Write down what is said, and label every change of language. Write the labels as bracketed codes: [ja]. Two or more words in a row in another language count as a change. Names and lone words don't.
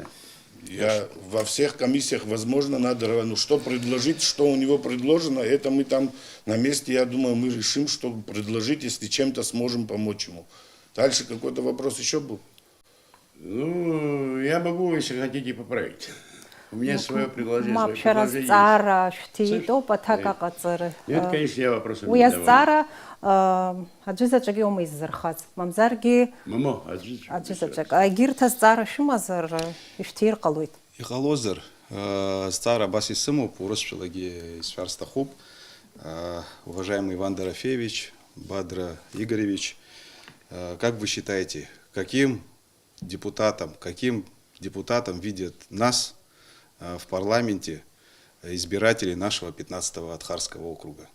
[ru] Во всех комиссиях, возможно, надо, что предложить, что у него предложено, это мы там на месте, я думаю, мы решим, что предложить, если чем-то сможем помочь ему. Дальше какой-то вопрос еще был? Ну, я могу, если хотите, поправить. У меня свое предложение. Нет, конечно, я вопросов не задавал. [ab] Аӡәызаҵәык иоума иззырхаз? Мамзаргьы аӡәызаҵәык. Егьырҭ азҵаара шәымазар ишәҭир ҟалоит. Иҟалозар, азҵаара абас исымоуп, урысшәалагьы исшәарсҭахуп. [ru] Уважаемый Иван Дорофеевич, Бадра Игоревич, как вы считаете, каким депутатом видят нас в парламенте избиратели нашего 15-го Атхарского округа?